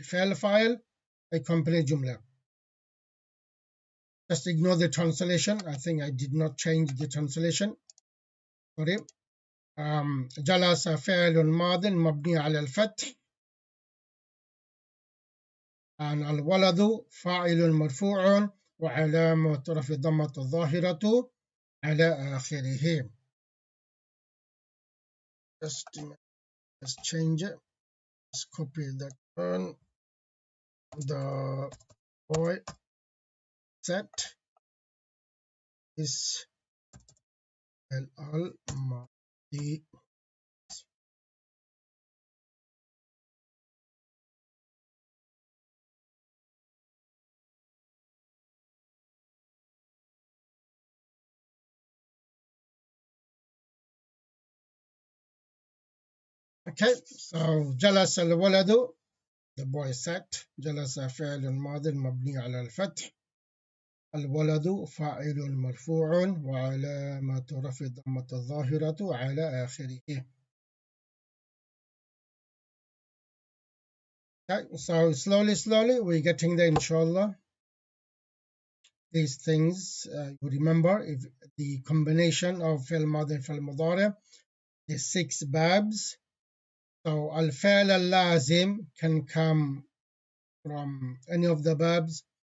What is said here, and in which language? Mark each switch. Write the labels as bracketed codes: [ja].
[ar] فعل فاعل, [en] a complete [ar] جملة. [en] Just ignore the translation. I think I did not change the translation. Sorry. [ar] جلس فعل ماض مبني على الفتح. عن الولد فاعل مرفوع وعلامة رفع ضمة الظاهرة على آخره. [en] Let's change it. Let's copy that one. The boy set is al-madi. Okay, so [ar] جلس الولد, [en] the boy sat. [ar] جلس فعل ماض مبني على الفتح. الولد فاعل مرفوع وعلامة رفع ضمة الظاهرة على آخره. [en] Okay, so slowly we're getting there, inshallah. These things you remember, if the combination of فعل ماضي and فعل مضارع, the 6 babs. So al-fa'l al-lazim can come from any of the babs.